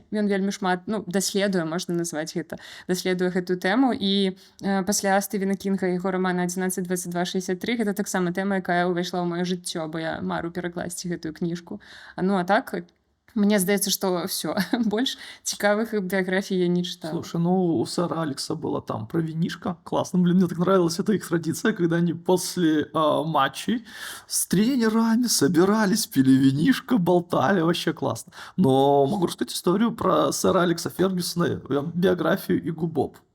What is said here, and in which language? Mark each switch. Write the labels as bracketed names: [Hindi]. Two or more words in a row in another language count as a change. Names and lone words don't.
[Belarusian] Ён вельмі шмат, даследуе, можна назваць гэта, даследуе гэтую тэму. І пасля Стывена Кінга і яго рамана 11-22-63 гэта таксама тэма, якая ўвайшла ў маё жыццё, бо я мару перакласці гэтую кніжку. А так, мне здаецца, што все, больш цікавых біяграфій я не читала. [Russian] Слушай, у сэра Алекса была там про винишко. Классно, мне так нравилась эта их традиция, когда они после матчей с тренерами собирались, пили винишко, болтали, вообще классно. Но могу рассказать историю про сэра Алекса Фергюсона, биографию и Губоп.